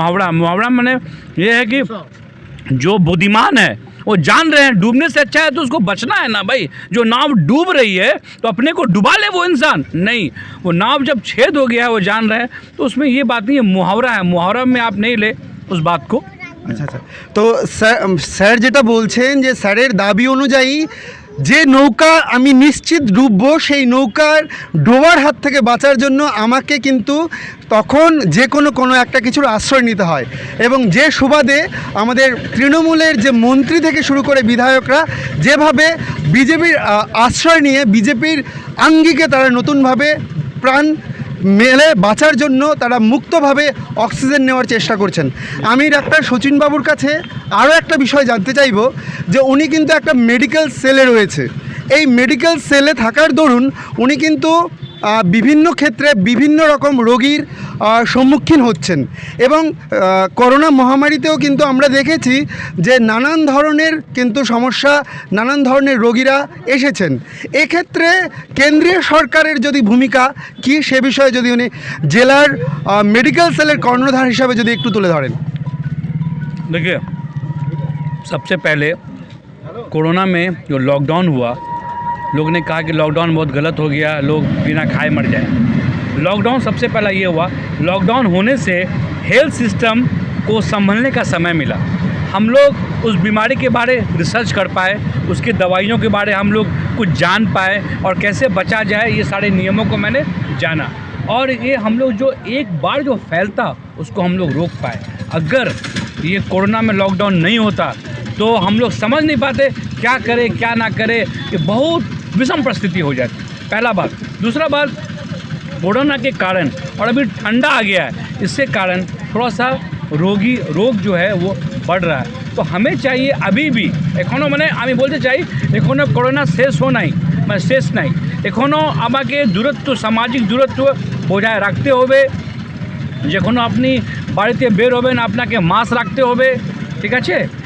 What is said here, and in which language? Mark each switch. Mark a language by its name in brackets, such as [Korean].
[Hindi] मुहावरा माने ये है कि जो बुद्धिमान है वो जान रहे हैं डूबने से अच्छा है तो उसको बचना है ना भाई। जो नाव डूब रही है तो अपने को डुबा ले वो इंसान नहीं। वो नाव जब छेद हो गया है वो जान रहे हैं, तो उसमें ये बात नहीं है, मुहावरा है। मुहावरा में आप नहीं ले उस बात को। [Bangla] আচ্ছা, তো স্যার যেটা বলছেন যে স্যারের দাবি অনুযায়ী যে নৌকা আমি নিশ্চিত ডুববো, সেই নৌকার ডোবার হাত থেকে বাঁচার জন্য আমাকে কিন্তু তখন যে কোনো একটা কিছুর আশ্রয় নিতে হয়। এবং যে সুবাদে আমাদের তৃণমূলের যে মন্ত্রী থেকে শুরু করে বিধায়করা যেভাবে বিজেপির আশ্রয় নিয়ে বিজেপির আঙ্গিকে তারা নতুনভাবে প্রাণ মেলে বাঁচার জন্য তারা মুক্তভাবে অক্সিজেন নেওয়ার চেষ্টা করছেন। আমি ডাক্তার শচীনবাবুর কাছে আরও একটা বিষয় জানতে চাইব, যে উনি কিন্তু একটা মেডিকেল সেলে রয়েছে। এই মেডিকেল সেলে থাকার দরুন উনি কিন্তু বিভিন্ন ক্ষেত্রে বিভিন্ন রকম রোগীর সম্মুখীন হচ্ছেন। এবং করোনা মহামারীতেও কিন্তু আমরা দেখেছি যে নানান ধরনের কিন্তু সমস্যা, নানান ধরনের রোগীরা এসেছেন। এক্ষেত্রে কেন্দ্রীয় সরকারের যদি ভূমিকা কি, সে বিষয়ে যদি উনি জেলার মেডিকেল সেলের কর্ণধার হিসাবে যদি একটু তুলে ধরেন। [Hindi] देखिए, सबसे पहले कोरोना में जो लॉकडाउन हुआ, लोग ने कहा कि लॉकडाउन बहुत गलत हो गया, लोग बिना खाए मर जाए। लॉकडाउन सबसे पहला ये हुआ, लॉकडाउन होने से हेल्थ सिस्टम को संभलने का समय मिला। हम लोग उस बीमारी के बारे रिसर्च कर पाए, उसकी दवाइयों के बारे हम लोग कुछ जान पाए और कैसे बचा जाए, ये सारे नियमों को मैंने जाना। और ये हम लोग जो एक बार जो फैलता उसको हम लोग रोक पाए। अगर ये कोरोना में लॉकडाउन नहीं होता तो हम लोग समझ नहीं पाते क्या करें क्या ना करें, ये बहुत विषम परिस्थिति हो जाती। पहला बात। दूसरा बात, कोरोना के कारण और अभी ठंडा आ गया है, इसके कारण थोड़ा सा रोग जो है वो बढ़ रहा है। तो हमें चाहिए अभी भी [Bangla] एखोनो मैंने আমি বলতে চাই এখনো করোনা শেষ हो নাই, মানে শেষ নাই, এখনো আমাকে দূরত্ব সামাজিক দূরত্ব বজায় রাখতে হবে। যখন আপনি বাড়িতে বের হবেন আপনাকে মাস্ক রাখতে হবে, ঠিক আছে?